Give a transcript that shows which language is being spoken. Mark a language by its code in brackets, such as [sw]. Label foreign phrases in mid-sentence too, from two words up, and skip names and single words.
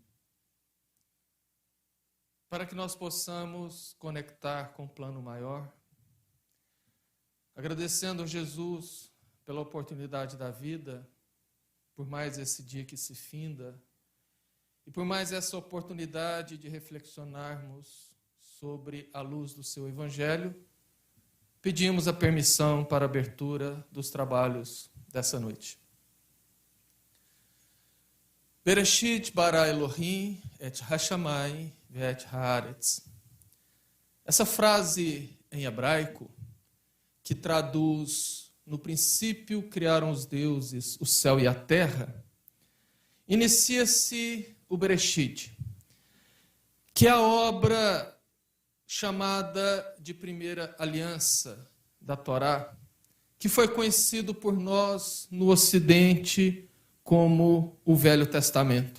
[pt] para que nós possamos conectar com o plano maior, agradecendo a Jesus pela oportunidade da vida, por mais esse dia que se finda, e por mais essa oportunidade de reflexionarmos sobre a luz do seu Evangelho, pedimos a permissão para a abertura dos trabalhos dessa noite. [he] בראשית ברא אלהים את השמים ואת הארץ. [pt] Essa frase em hebraico, que traduz: no princípio criaram os deuses o céu e a terra, inicia-se o Bereshit, que é a obra chamada de primeira aliança da Torá, que foi conhecido por nós no Ocidente como o Velho Testamento.